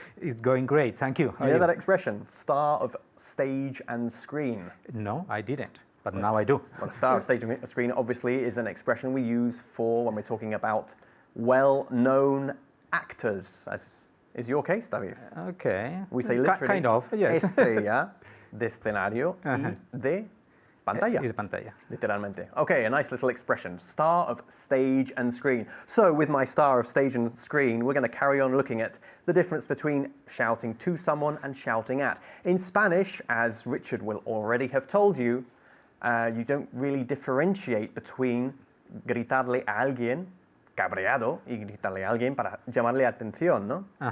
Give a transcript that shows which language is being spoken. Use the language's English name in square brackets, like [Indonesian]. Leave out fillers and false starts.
[English] It's going great, thank you. You know that expression, star of stage and screen? No, I didn't, but now I do. Well, star of stage and screen obviously is an expression we use for when we're talking about well-known actors, as is your case, David. Okay. We say literally, kind of, yes. [Spanish] Estrella de escenario y de pantalla. Y de pantalla. [English] Literalmente. Okay, a nice little expression. Star of stage and screen. So with my star of stage and screen, we're going to carry on looking at the difference between shouting to someone and shouting at. In Spanish, as Richard will already have told you, you don't really differentiate between [Spanish] gritarle a alguien cabreado y gritarle a alguien para llamarle atención, no?